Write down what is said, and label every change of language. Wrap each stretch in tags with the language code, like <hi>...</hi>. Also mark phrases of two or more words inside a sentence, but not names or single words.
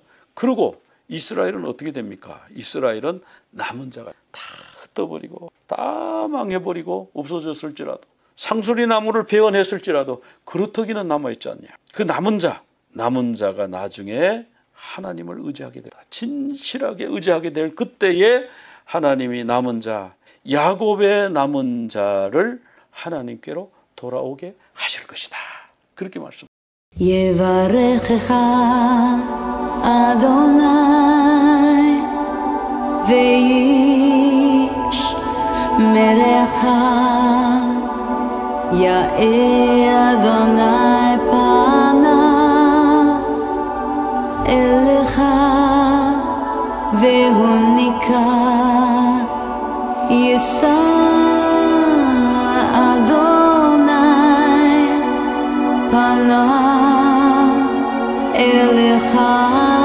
<ko>그리고 이스라엘은 어떻게 됩니까? 이스라엘은 남은 자가 다 흩어버리고 다 망해버리고 없어졌을지라도, 상수리 나무를 베어냈을지라도 그루터기는 남아있지 않냐. 그 남은 자가 나중에 하나님을 의지하게 된다. 진실하게 의지하게 될 그때에 하나님이 남은 자, 야곱의 남은 자를 하나님께로 돌아오게 하실 것이다, 그렇게 말씀.</ko> <he>יברכך אדוני וישמרך, יאר אדוני פניו אליך והוניק יישא אדוני פניו אליך</he>